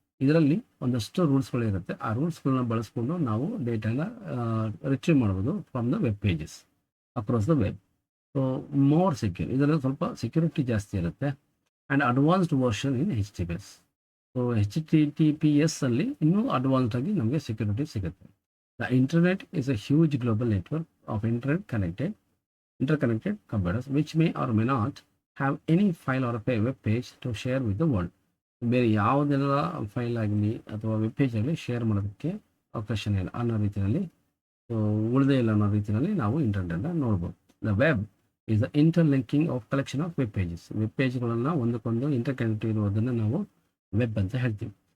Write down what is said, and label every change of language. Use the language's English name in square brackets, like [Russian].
[Kannada] ಇದರಲ್ಲಿ ಒಂದಷ್ಟು ರೂಲ್ಸ್ಗಳಿರುತ್ತೆ. ಆ ರೂಲ್ಸ್ಗಳನ್ನ ಬಳಸ್ಕೊಂಡು ನಾವು ಡೇಟಾನ ರಿಟ್ರೀವ್ ಮಾಡ್ಬೋದು [English] From the web pages across the web. So more secure, [Kannada] ಇದರಲ್ಲಿ ಸ್ವಲ್ಪ ಸೆಕ್ಯೂರಿಟಿ ಜಾಸ್ತಿ ಇರುತ್ತೆ. [English] And advanced version in HTTPS. [Kannada] So HTTPS ಅಲ್ಲಿ ಇನ್ನೂ ಅಡ್ವಾನ್ಸ್ಡ್ ಆಗಿ ನಮಗೆ ಸೆಕ್ಯೂರಿಟಿ ಸಿಗುತ್ತೆ. [English] The internet is a huge global network of interconnected computers which may or may not have any file or a web page to share with the world. [Kannada] ಬೇರೆ ಯಾವುದೆಲ್ಲ file ಆಗಲಿ ಅಥವಾ web page ಆಗಲಿ share ಮಾಡೋದಕ್ಕೆ ಅವಕಾಶ ಇಲ್ಲ ಅನ್ನೋ ರೀತಿಯಲ್ಲಿ, ಉಳಿದೇ ಇಲ್ಲ ಅನ್ನೋ ರೀತಿಯಲ್ಲಿ ನಾವು ಇಂಟರ್ನೆಟ್ನ ನೋಡ್ಬೋದು. [English] The web is the interlinking of collection of web pages. [Kannada] Web ಪೇಜ್ಗಳನ್ನು ಒಂದಕ್ಕೊಂದು ಇಂಟರ್ಕನೆಕ್ಟ್ ಇರುವುದನ್ನು ನಾವು ವೆಬ್ ಅಂತ ಹೇಳ್ತೀವಿ.